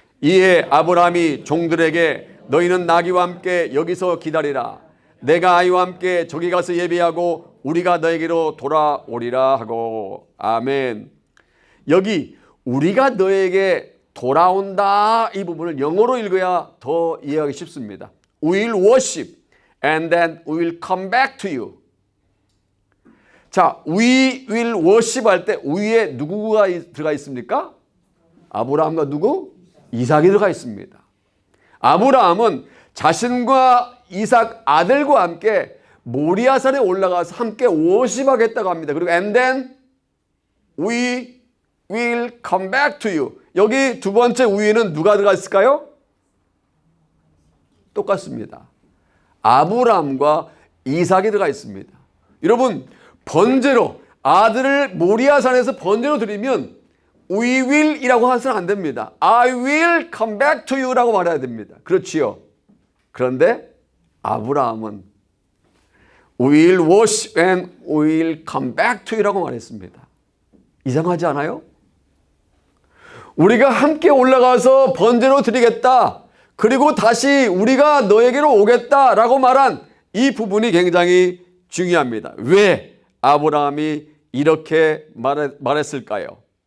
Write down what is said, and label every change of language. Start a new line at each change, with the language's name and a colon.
Korean: 이에 아브라함이 종들에게 너희는 나귀와 함께 여기서 기다리라. 내가 아이와 함께 저기 가서 예배하고 우리가 너에게로 돌아오리라 하고. 아멘. 여기 우리가 너에게 돌아온다 이 부분을 영어로 읽어야 더 이해하기 쉽습니다.
English: We will worship and then we will come back to you.
Korean: 자, we will worship 할 때 위에 누구가 들어가 있습니까? 아브라함과 누구? 이삭이 들어가 있습니다. 아브라함은 자신과 이삭 아들과 함께 모리아산에 올라가서 함께 워십하겠다고 합니다.
English: 그리고 and then we will come back to you.
Korean: 여기 두 번째 위에는 누가 들어가 있을까요? 똑같습니다. 아브라함과 이삭이 들어가 있습니다. 여러분, 번제로 아들을 모리아산에서 번제로 드리면 We will 이라고 해서는 안 됩니다. I will come back to you 라고 말해야 됩니다. 그렇지요. 그런데
English: 아브라함은 We'll wash and we'll come back to you라고 말했습니다.
Korean: 이상하지 않아요? 우리가 함께 올라가서 번제로 드리겠다. 그리고 다시 우리가 너에게로 오겠다라고 말한 이 부분이 굉장히 중요합니다. 왜 아브라함이 이렇게 말했을까요?